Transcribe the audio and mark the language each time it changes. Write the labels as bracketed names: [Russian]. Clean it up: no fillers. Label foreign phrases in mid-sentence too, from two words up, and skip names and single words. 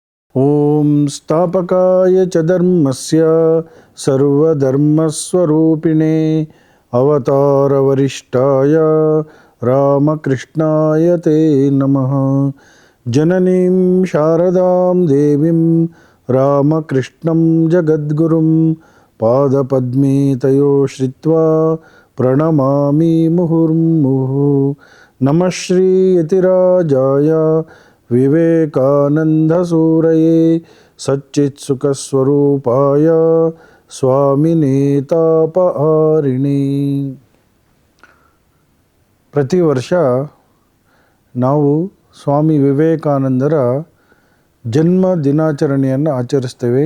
[Sanskrit] ಓಂ ಸ್ಥಾಪಕಾಯ ಚ ಧರ್ಮಸ್ಯ ಸರ್ವಧರ್ಮಸ್ವರೂಪಿಣೇ ಅವತಾರವರಿಷ್ಠಾಯ ರಾಮಕೃಷ್ಣಾಯ ತೇ ನಮಃ. ಜನನೀಂ ಶಾರದಾಂ ದೇವೀಂ ರಾಮಕೃಷ್ಣಂ ಜಗದ್ಗುರುಂ ಪಾದಪದ್ಮೇ ತಯೋ ಶ್ರಿತ್ವಾ ಪ್ರಣಮಾಮಿ ಮುಹುರ್ಮುಹುಃ. ನಮಃ ಶ್ರೀ ಯತಿರಾಜಾಯ ವಿವೇಕಾನಂದಸೂರಯೇ ಸಚ್ಚಿತ್ಸುಖಸ್ವರೂಪಾಯ ಸ್ವಾಮಿನೇ ತಾಪಹಾರಿಣೇ. [Kannada] ಪ್ರತಿ ವರ್ಷ ನಾವು ಸ್ವಾಮಿ ವಿವೇಕಾನಂದರ ಜನ್ಮ ದಿನಾಚರಣೆಯನ್ನು ಆಚರಿಸ್ತೇವೆ.